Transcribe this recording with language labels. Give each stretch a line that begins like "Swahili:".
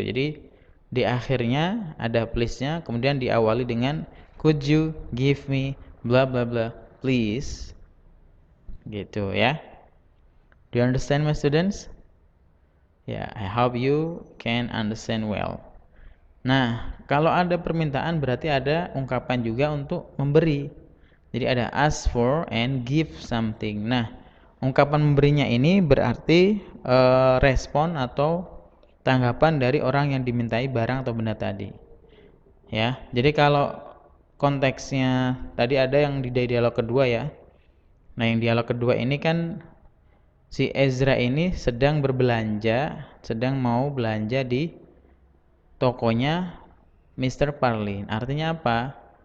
Indonesian: Jadi di akhirnya ada please-nya, kemudian diawali dengan
English: could you give me bla bla bla please,
Indonesian: gitu ya.
English: Do you understand my students? Ya, I hope you can understand well.
Indonesian: Nah, kalau ada permintaan berarti ada ungkapan juga untuk memberi. Jadi ada
English: ask for and give something.
Indonesian: Nah, ungkapan memberinya ini berarti respon atau tanggapan dari orang yang dimintai barang atau benda tadi. Ya, jadi kalau konteksnya tadi ada yang di dialog kedua ya. Nah, yang dialog kedua ini kan si Ezra ini sedang berbelanja, sedang mau belanja di tokonya Mr. Parlin. Artinya apa?